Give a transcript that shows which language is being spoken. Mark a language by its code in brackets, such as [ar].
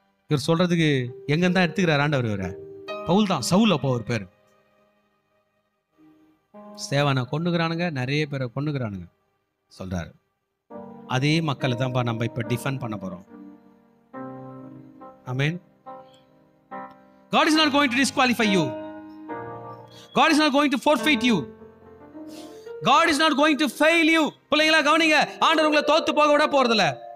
[ta] இவர் சொல்றதுக்கு எங்க தான் எடுத்துக்கிறார் ஆண்டவர்? இவர பவுல் தான், சவுல் அப்போ ஒரு பேர். சேவானை கொண்டுக்கிறானுங்க, நிறைய பேரை கொண்டுக்கிறானுங்க சொல்றாரு. அதே மக்களை தான்ப்பா நம்ம இப்ப டிஃபெண்ட் பண்ண போறோம். ஆமென். [en] God is not going to disqualify you. God is not going to forfeit you. God is not going to fail you. [ta] பிள்ளைங்களா கவனிங்க, ஆண்டவர் உங்களை தோத்து போக விட போறதில்ல.